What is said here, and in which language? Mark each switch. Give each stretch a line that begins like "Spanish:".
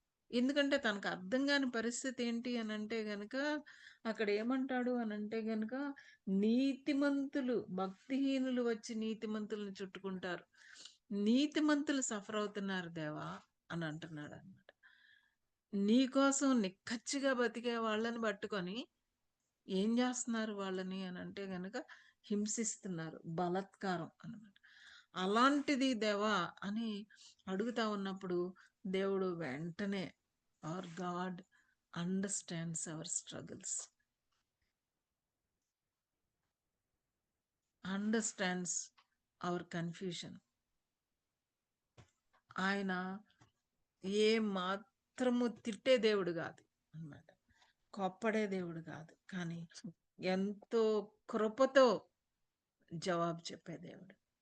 Telugu: ఎందుకంటే తనకు అర్థం కాని పరిస్థితి ఏంటి అని అంటే గనక అక్కడ ఏమంటాడు అని అంటే గనక నీతిమంతులు, భక్తిహీనులు వచ్చి నీతిమంతులను చుట్టుకుంటారు, నీతిమంతులు సఫర్ అవుతున్నారు దేవా అని అంటున్నాడు అనమాట. నీకోసం నిక్కచ్చిగా బతికే వాళ్ళని పట్టుకొని ఏం చేస్తున్నారు వాళ్ళని అని అంటే గనక హింసిస్తున్నారు, బలాత్కారం అన్నమాట. అలాంటిది దేవా అని అడుగుతా ఉన్నప్పుడు దేవుడు వెంటనే
English: our God understands our struggles, understands our confusion.
Telugu: ఆయన ఏ మాత్రము తిట్టే దేవుడు కాదు అన్నమాట, కోప్పడే దేవుడు కాదు, కానీ ఎంతో కృపతో జవాబు చెప్పే దేవుడు.